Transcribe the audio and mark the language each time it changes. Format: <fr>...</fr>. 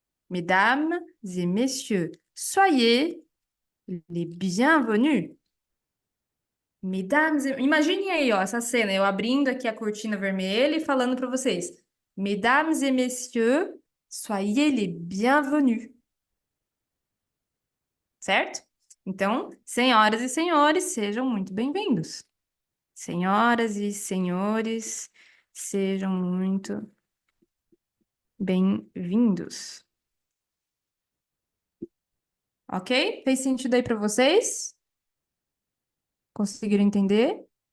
<fr>Mesdames et messieurs, soyez les bienvenus.</fr> <pt>Imaginem aí, ó, essa cena, eu abrindo aqui a cortina vermelha e falando para vocês.</pt> <fr>Mesdames et messieurs, soyez les bienvenus.</fr> <pt>Certo? Então, senhoras e senhores, sejam muito bem-vindos. Senhoras e senhores, sejam muito bem-vindos. Ok? Fez sentido aí para vocês? Conseguiram entender?</pt>